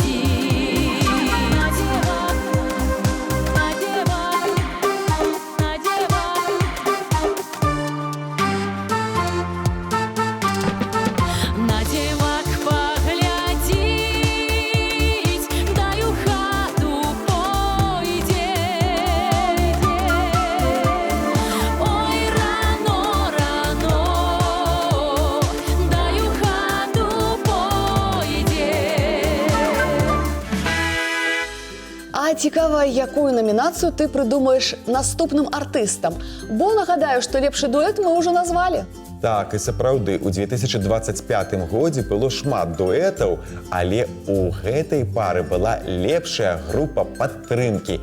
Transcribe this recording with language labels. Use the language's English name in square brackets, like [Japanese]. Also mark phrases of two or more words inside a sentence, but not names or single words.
[Russian] На девок поглядеть, дай у хату пойдет. Ой, рано, рано, дай у хату пойдет. [Belarusian] А цікава, якую намінацыю ты прыдумаеш наступным артыстам? Бо нагадаю, што лепшы дуэт мы ўжо назвалі. Так, і сапраўды, у 2025 годзе было шмат дуэтаў, але у гэтай пары была лепшая група падтрымкі.